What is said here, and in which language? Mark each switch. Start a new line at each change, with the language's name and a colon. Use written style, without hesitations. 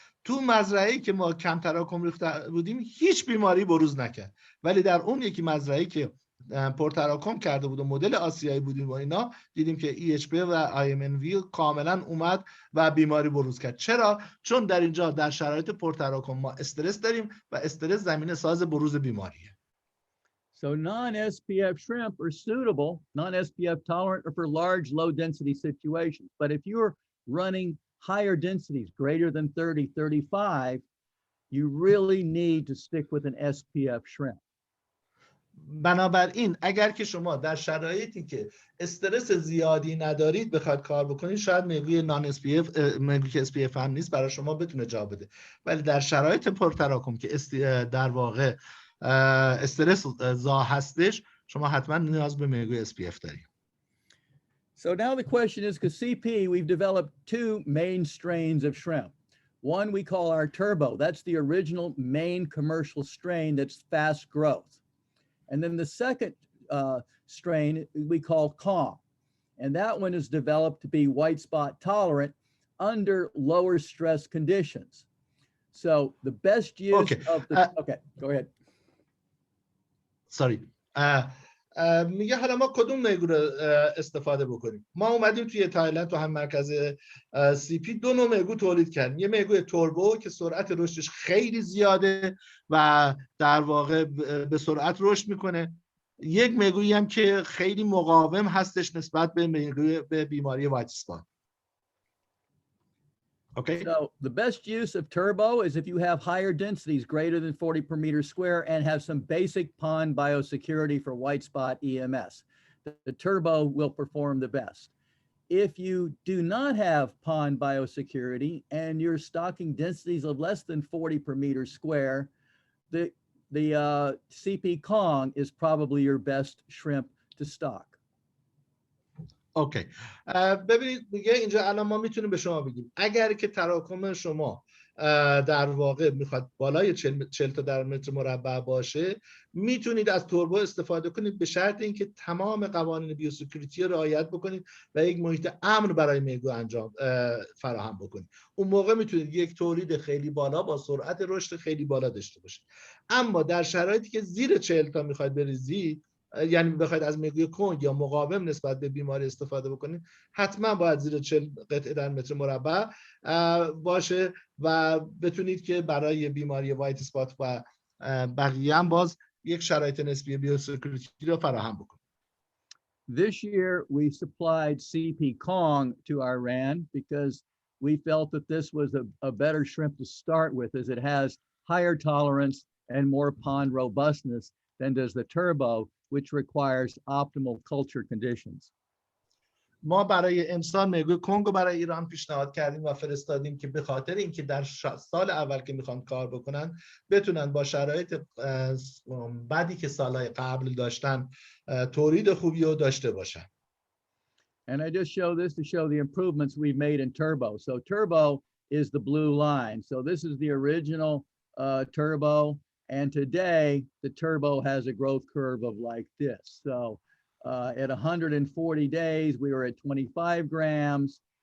Persian: تو مزرعه‌ای که ما کم تراکم ریخته بودیم هیچ بیماری بروز نکرد، ولی در اون یکی مزرعه‌ای که پرتراکم کرده بود و مدل آسیایی بودیم و اینا، دیدیم که EHP و IMNV کاملا اومد و بیماری بروز کرد. چرا؟ چون در اینجا در شرایط پرتراکم ما استرس داریم و استرس زمینه ساز بروز بیماریه.
English: So non-SPF shrimp are suitable, non-SPF tolerant for large low density situations. But if you're running higher densities, greater than 30, 35, you really need to stick with an SPF shrimp.
Persian: بنابراین اگر که شما در شرایطی که استرس زیادی ندارید بخواید کار بکنید، شاید میگوی نان SPF، میگوی که SPF هم نیست برای شما بتونه جا بده. ولی در شرایط پرتراکم که در واقع استرس زا هستش، شما حتما نیاز به میگوی SPF دارید.
English: So now the question is, because CP, we've developed two main strains of shrimp. One we call our turbo. That's the original main commercial strain that's fast growth. And then the second strain we call Kong. And that one is developed to be white spot tolerant under lower stress conditions. So the best use of the, okay, go ahead. Sorry.
Persian: میگه حالا ما کدوم میگو رو استفاده بکنیم. ما اومدیم توی تایلند تو هم مرکز CP دو نوع میگو تولید کردیم. یه میگو توربو که سرعت رشدش خیلی زیاده و در واقع به سرعت رشد میکنه. یک میگویی هم که خیلی مقاوم هستش نسبت به بیماری وایت اسپات.
English: Okay. So the best use of turbo is if you have higher densities greater than 40 per meter square and have some basic pond biosecurity for white spot EMS. The turbo will perform the best. If you do not have pond biosecurity and you're stocking densities of less than 40 per meter square, the CP Kong is probably your best shrimp to stock. Okay.
Persian: ببینید دیگه اینجا الان ما میتونیم به شما بگیم اگر که تراکم شما در واقع میخواد بالای 40 تا در متر مربع باشه، میتونید از توربو استفاده کنید به شرط اینکه تمام قوانین بیوسکیوریتی رو رعایت بکنید و یک محیط امن برای میگو فراهم بکنید. اون موقع میتونید یک تولید خیلی بالا با سرعت رشد خیلی بالا داشته باشید. اما در شرایطی که زیر 40 تا میخواید بریزید، یعنی بخواید از میگوی کنگ یا مقاوم نسبت به بیماری استفاده بکنید، حتما باید زیر 40 قطعه در متر مربع باشه و بتونید که برای بیماری وایت اسپات و بقیه هم باز یک شرایط نسبی بیوسکیوریتی رو فراهم بکنید.
English: This year we supplied CP Kong to Iran because we felt that this was a better shrimp to start with, as it has higher tolerance and more pond robustness than does the turbo, which requires optimal culture conditions.
Persian: ما برای امسال میگوی کنگو برای ایران پیشنهاد کردیم و فرستادیم که به خاطر اینکه در سال اول که میخوان کار بکنن بتونن با شرایط بعدی که سالهای قبل داشتن تولید خوبی رو داشته باشن.
English: And I just show this to show the improvements we've made in turbo. So turbo is the blue line. So this is the original turbo. And today the turbo has a growth curve of like this. So at 140 days, we were at 25 grams.